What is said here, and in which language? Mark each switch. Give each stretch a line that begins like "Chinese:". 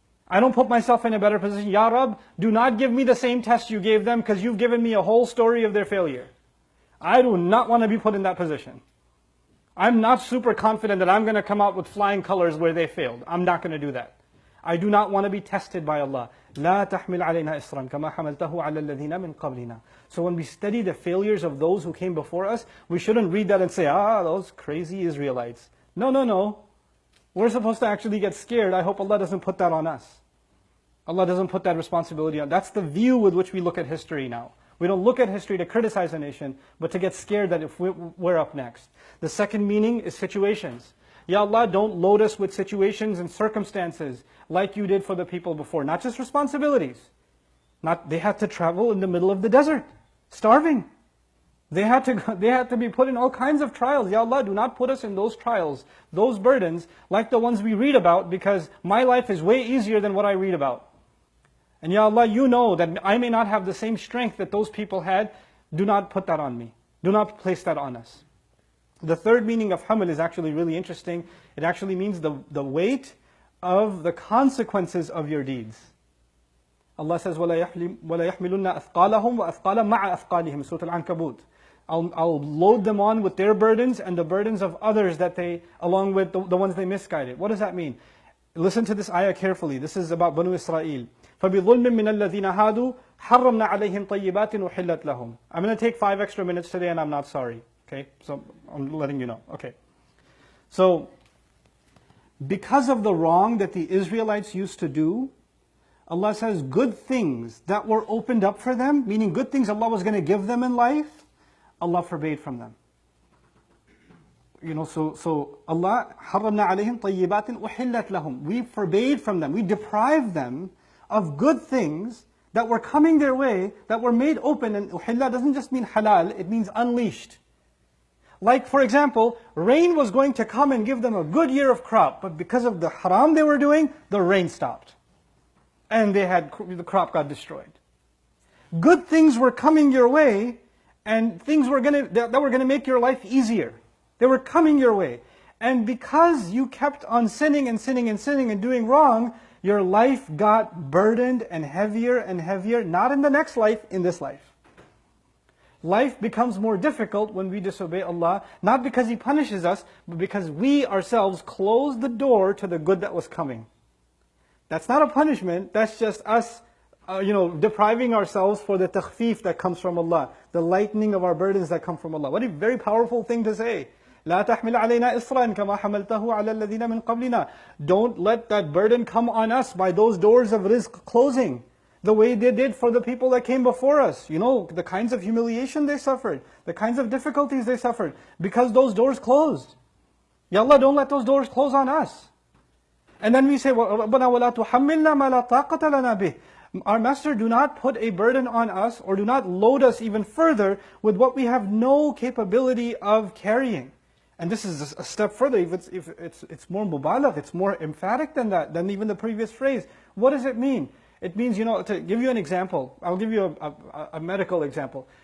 English: I don't put myself in a better position. Ya Rab, do not give me the same test you gave them because you've given me a whole story of their failure. I do not want to be put in that position. I'm not super confident that I'm going to come out with flying colors where they failed. I'm not going to do that. I do not want to be tested by Allah.
Arabic: لا تحمل علينا إصرا كما حملته على الذين من قبلنا.
English: So when we study the failures of those who came before us, we shouldn't read that and say, those crazy Israelites. No. We're supposed to actually get scared. I hope Allah doesn't put that on us. Allah doesn't put that responsibility on. That's the view with which we look at history now. We don't look at history to criticize a nation, but to get scared that if we're up next. The second meaning is situations. Ya Allah, don't load us with situations and circumstances like you did for the people before. Not just responsibilities. They had to travel in the middle of the desert, starving. They had to be put in all kinds of trials. Ya Allah, do not put us in those trials, those burdens, like the ones we read about, because my life is way easier than what I read about. And Ya Allah, you know that I may not have the same strength that those people had. Do not put that on me. Do not place that on us. The third meaning of haml is actually really interesting. It actually means the weight of the consequences of your deeds. Allah says,
Arabic: وَلَا يَحْمِلُنَّ أَثْقَالَهُمْ وَأَثْقَالًا مَعَ أَثْقَالِهِمْ Surah Al-Ankabut.
English: I'll load them on with their burdens and the burdens of others that along with the ones they misguided. What does that mean? Listen to this ayah carefully. This is about Banu Israel.
Arabic: فَبِظُلْمٍ مِّنَ الَّذِينَ هَادُوا حَرَّمْنَا عَلَيْهِمْ طَيِّبَاتٍ أُحِلَّتْ لَهُمْ.
English: I'm going to take 5 extra minutes today and I'm not sorry. Okay, so I'm letting you know. Okay. So, because of the wrong that the Israelites used to do, Allah says good things that were opened up for them, meaning good things Allah was going to give them in life, Allah forbade from them.
Arabic: So Allah, حَرَّمْنَا عَلَيْهِمْ طَيِّبَاتٍ أُحِلَّتْ لَهُمْ.
English: We forbade from them, we deprived them of good things that were coming their way, that were made open. And uhilla doesn't just mean halal, it means unleashed. Like, for example, rain was going to come and give them a good year of crop, but because of the haram they were doing, the rain stopped. And the crop got destroyed. Good things were coming your way, and things that were going to make your life easier. They were coming your way. And because you kept on sinning and doing wrong, your life got burdened and heavier, not in the next life, in this life. Life becomes more difficult when we disobey Allah, not because He punishes us, but because we ourselves close the door to the good that was coming. That's not a punishment, that's just us depriving ourselves for the takhfif that comes from Allah, the lightening of our burdens that come from Allah. What a very powerful thing to say.
Arabic: لا تحمل علينا إصرا كما حملته على الذين من قبلنا.
English: Don't let that burden come on us by those doors of rizq closing, the way they did for the people that came before us. The kinds of humiliation they suffered, the kinds of difficulties they suffered, because those doors closed. Ya Allah, don't let those doors close on us. And then we say,
Arabic: رَبَّنَا وَلَا تُحَمِّلْنَا مَا لَا طَاقَةَ لَنَا بِهِ.
English: Our Master, do not put a burden on us, or do not load us even further with what we have no capability of carrying. And this is a step further. If it's more mubalagh, it's more emphatic than that, than even the previous phrase. What does it mean? It means, to give you an example, I'll give you a medical example.